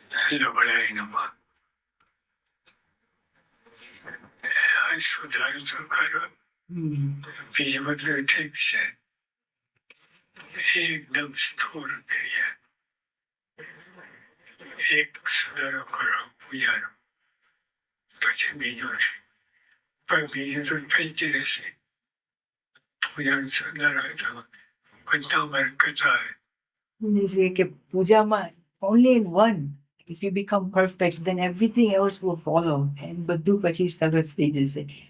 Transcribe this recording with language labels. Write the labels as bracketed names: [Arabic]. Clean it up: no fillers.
[Gujarati] લબડાઈનામાં સુધારો તો કરો બીજું બધું ઠીક છે એકદમ સ્થૂળ ક્રિયા એક સુધારો કરો પૂજાનો પછી બીજો છે પણ બીજું તો થઈ જ રહેશે પૂજાનો સુધારો તો બધા બરકત આવે [English] They say [Gujarati] કે પૂજામાં [English] only in one, if you become perfect, then everything else will follow. [Gujarati] And બધું પછી સરસ થઈ જશે.